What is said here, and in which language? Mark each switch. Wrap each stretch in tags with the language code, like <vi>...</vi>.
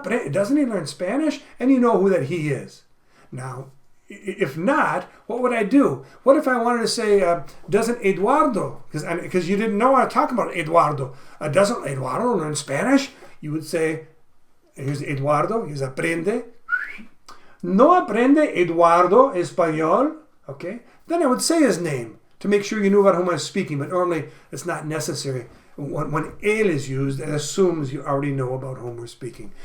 <en>Doesn't he learn Spanish? And you know who that he is. Now, if not, what would I do? What if I wanted to say, doesn't Eduardo, because you didn't know I was talking about Eduardo, doesn't Eduardo learn Spanish? You would say, here's Eduardo, here's aprende.</en> <es>No aprende Eduardo español.</es> <en>Okay? Then I would say his name to make sure you knew about whom I was speaking, but normally it's not necessary. When él is used, it assumes you already know about whom we're speaking.</en>